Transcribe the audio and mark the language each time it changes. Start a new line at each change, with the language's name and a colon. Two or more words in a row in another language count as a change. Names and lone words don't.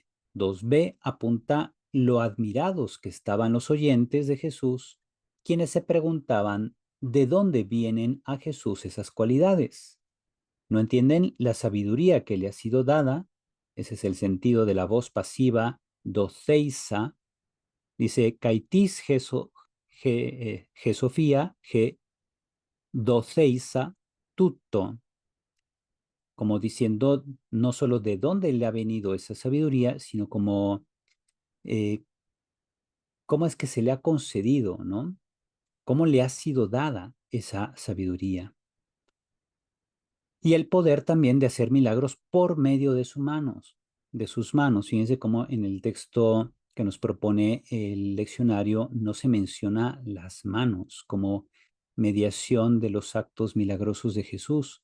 Spanish: 2b apunta lo admirados que estaban los oyentes de Jesús, quienes se preguntaban de dónde vienen a Jesús esas cualidades. No entienden la sabiduría que le ha sido dada. Ese es el sentido de la voz pasiva, doceisa. Dice,
Greek: καὶ τίς ἡ σοφία ἡ δοθεῖσα τούτῳ.
Spanish: Como diciendo no solo de dónde le ha venido esa sabiduría, sino como cómo es que se le ha concedido, ¿no? Cómo le ha sido dada esa sabiduría. Y el poder también de hacer milagros por medio de sus manos, Fíjense cómo en el texto que nos propone el leccionario no se menciona las manos como mediación de los actos milagrosos de Jesús.